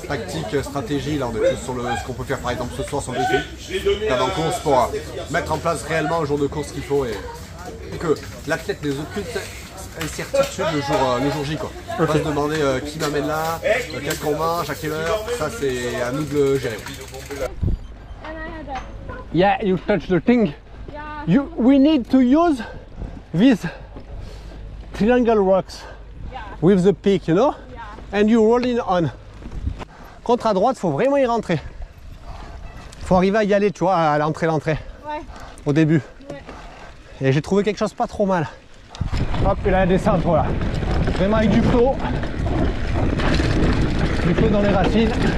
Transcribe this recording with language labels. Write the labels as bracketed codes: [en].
[fr] Tactique, stratégie, là on est plus sur ce qu'on peut faire par exemple ce soir sur le briefing avant course pour mettre en place réellement le jour de course qu'il faut et que l'athlète n'ait aucune incertitude le jour J quoi. On va se demander qui m'amène là, quel qu'on mange, à quelle heure, ça c'est à nous de le gérer. [en] Yeah, you touch the thing. We need to use these triangle rocks with the peak, you know, and you roll it on. [fr] Contre à droite, faut vraiment y rentrer. Faut arriver à y aller, tu vois, à l'entrée, au début. Et j'ai trouvé quelque chose pas trop mal. Hop, et là la descente, voilà. Vraiment avec du flow dans les racines.